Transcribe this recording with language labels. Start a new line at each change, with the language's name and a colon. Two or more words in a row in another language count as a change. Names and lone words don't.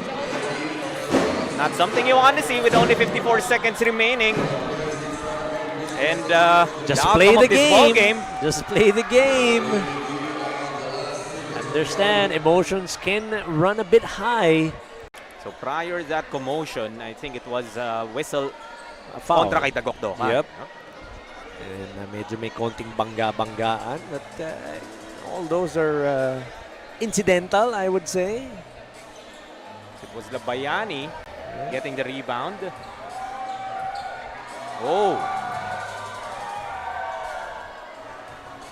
English: Not something you want to see with only 54 seconds remaining. And just the play outcome the of this ball game. Just play the game. Understand, emotions can run a bit high. So prior to that commotion, I think it was whistle A foul.
Filipino: kontra kay Dagokdokan.
English: Yep.
Filipino: And medyo may konting bangga-banggaan.
English: But all those are incidental, I would say. It was Labayani getting the rebound. Oh.